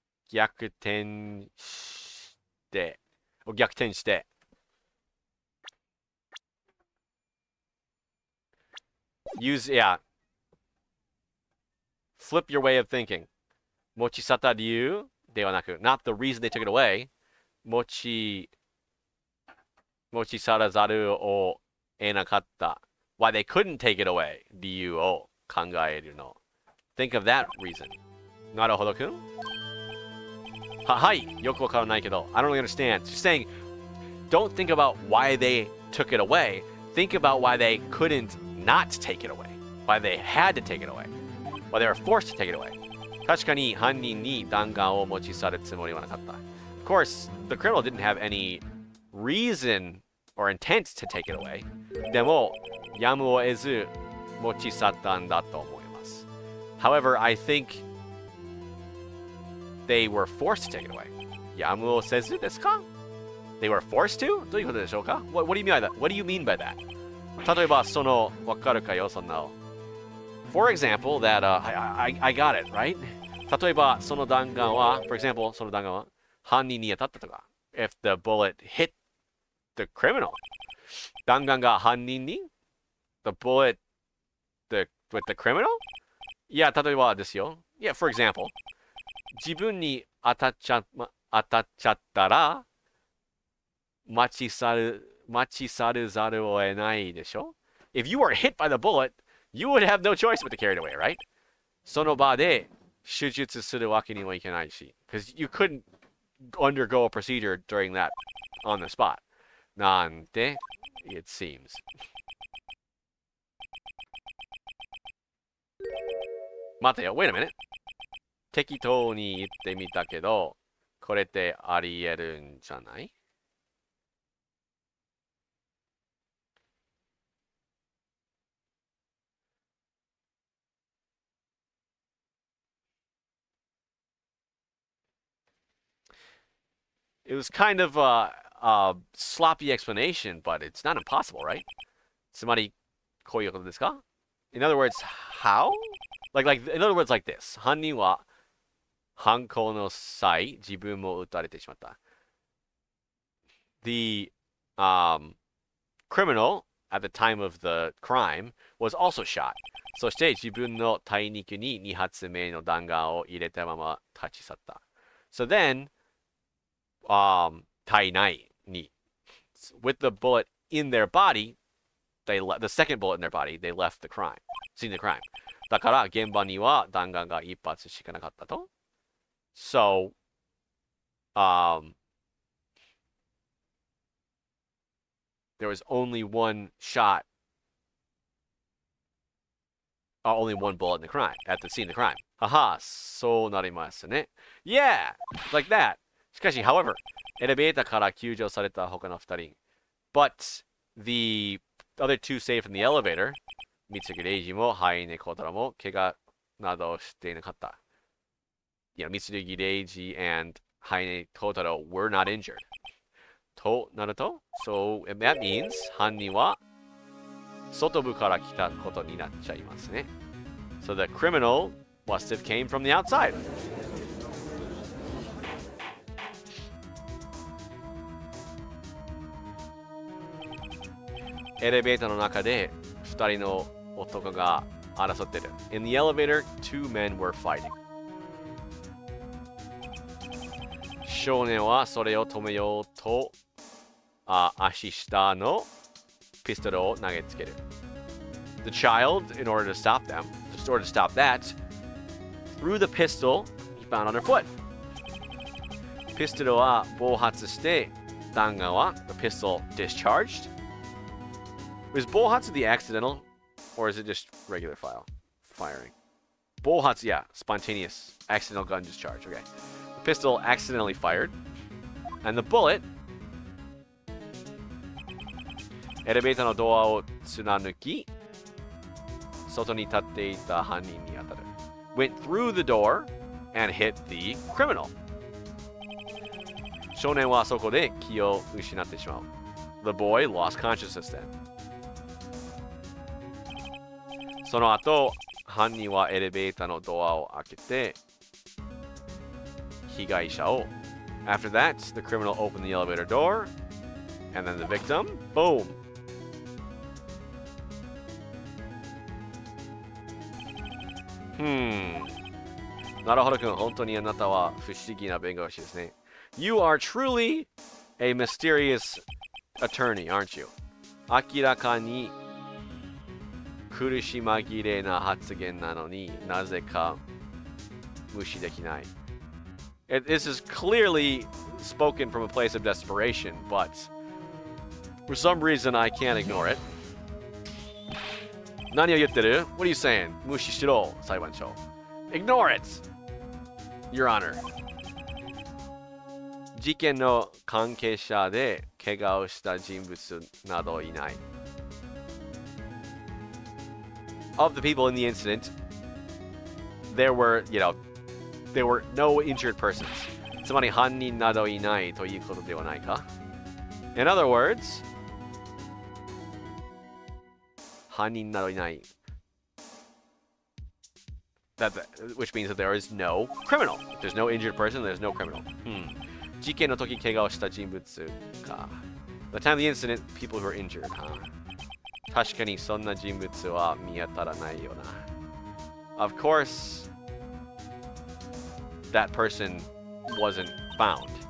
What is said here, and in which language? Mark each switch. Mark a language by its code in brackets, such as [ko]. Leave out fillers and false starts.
[ja] 逆転して。逆転して。 [en] Use, yeah. Flip your way of thinking. [ja] 持ち去った理由ではなく、 [en] not the reason they took it away. [ja] 持ち去らざるを得なかった。 [en] Why they couldn't take it away. [ja] 理由を考えるの. [en] Think of that reason. [ja] なるほどくん? Hai, yoku wakaranai kedo. [en] I don't really understand. She's saying, don't think about why they took it away. Think about why they couldn't not take it away. Why they had to take it away. Why they were forced to take it away. [ja] 確かに犯人に弾丸を持ち去るつもりはなかった. [en] Of course, the criminal didn't have any reason or intent to take it away. [ja] でも、やむを得ず持ち去ったんだと思います. [en] However, I think they were forced to take it away. [ja] やむをせずですか? [en] They were forced to? [ja] どういうことでしょうか? [en] What do you mean by that? What do you mean by that? [ja] 例えば、その、わかるかよ、そんな。 [en] For example, that, I got it, right? [ja] 例えば、その弾丸は、 [en] for example, [ja] その弾丸は、犯人に当たったとか。 [en] If the bullet hit the criminal. 弾丸が犯人に the bullet with the criminal? [ja] Yeah, 例えばですよ。 [en] Yeah, for example. [ja] 自分に当たっちゃったら、待ち去るざるを得ないでしょ? [en] If you were hit by the bullet, you would have no choice but to carry it away, right? [ja] その場で手術するわけにもいけないし。 [en] Because you couldn't undergo a procedure during that on the spot. [ja] なんて [en] it seems. [ja] 待てよ、 [en] wait a minute. [ja] 適当に言ってみたけど、これってあり得るんじゃない? [en] It was kind of a sloppy explanation, but it's not impossible, right? [ja] つまり、こういうことですか? [en] In other words, how? In other words, like this. [ja] 犯人は犯行の際、自分も撃たれてしまった. [en] The criminal at the time of the crime was also shot. [ja] そして自分の体肉に2発目の弾丸を入れたまま立ち去った. [en] So then, [ja] 体内に [en] with the bullet in their body, the second bullet in their body, they left the crime, seen the crime. [ja] だから現場には弾丸が1発しかなかったと. [en] So, there was only one shot, only one bullet in the crime, at the scene of the crime. [ja] Haha, そうなりますね. [en] Yeah, like that. [ja] しかし、 [en] however, [ja] エレベーターから救助された他の2人. [en] But the other two saved from the elevator, [ja] 三木礼二もハイネコタラも怪我などしていなかった. [en] Yeah, 三木礼二 and ハイネコタラ were not injured. [ja] となると [en] So that means [ja] 犯人は外部から来たことになっちゃいますね. [en] So the criminal must have came from the outside. [ja] エレベーターの中で2人の男が争ってる. [en] In the elevator, two men were fighting. [ja] 少年はそれを止めようと足下のピストルを投げつける. [en] The child, in order to stop them, in order to stop that, threw the pistol he found on her foot. [ja] ピストルは暴発して弾丸は [en] the pistol discharged. Was 暴発 the accidental, or is it just regular firing? 暴発, yeah, spontaneous, accidental gun discharge. Okay, the pistol accidentally fired, and the bullet [ja] エレベーターのドアを貫き、外に立っていた犯人に当たる. [en] Went through the door and hit the criminal. [ja] 少年はそこで気を失ってしまう. [en] The boy lost consciousness then. [ja] その後、犯人はエレベーターのドアを開けて、被害者を。 [en] After that, the criminal opened the elevator door, and then the victim, boom. [ja] なるほど君、本当にあなたは不思議な弁護士ですね. [en] You are truly a mysterious attorney, aren't you? [ja] 明らかに苦し紛れな発言なのになぜか無視できない. [en] This is clearly spoken from a place of desperation, but for some reason I can't ignore it. [ja] 何を言ってる? [en] What are you saying? [ja] 無視しろ、裁判長. [en] Ignore it! Your Honor. [ja] 事件の関係者で怪我をした人物などいない. [en] Of the people in the incident, there were no injured persons. [ja] つまり犯人などいないということではないか? [en] In other words, [ja] 犯人などいない. [en] Which means that there is no criminal. If there's no injured person, there's no criminal. [ja] 事件の時怪我をした人物か. [en] The time of the incident, people who were injured. [ja] 確かにそんな人物は見当たらないよな. [en] Of course, that person wasn't found.